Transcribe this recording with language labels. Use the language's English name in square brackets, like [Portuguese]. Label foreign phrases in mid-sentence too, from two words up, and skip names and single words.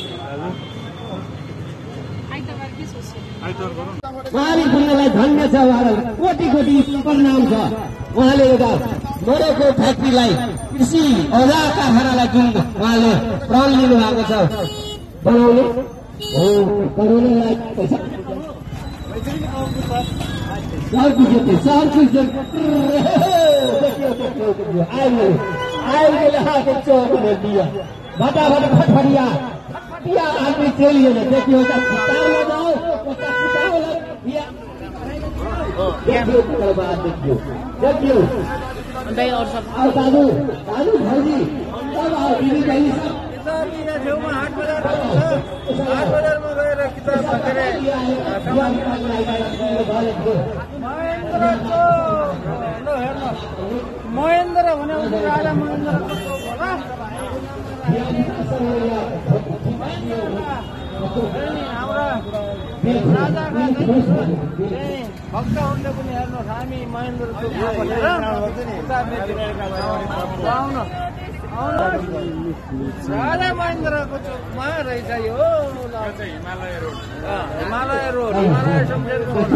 [Nepali] उहाँले भन्नलाई धन्य छ उहाँलाई कोटी कोटी प्रणाम छ उहाँले एउटा मरेको फ्याक्ट्रीलाई कृषि औजार कारखानालाई जुन उहाँले प्रण लिनु भएको छ बनाउने हो बनाउनलाई पैसा [Hindi] फटाफट फटफटिया फटिया आदमी चलिए ना देखियो किताब लगाओ देखियो और दादू दादू भाई सब आओ दीदी भाई सब [Nepali] हाट बजारमा गएर किताब महेन्द्र भने राजा महेन्द्र राजाका भक्तहरूले पनि हेर्नुहोस् हामी महेन्द्र राजा महेन्द्रको चोकमा रहेछ यो हिमालय रोड हिमालय सम्झेको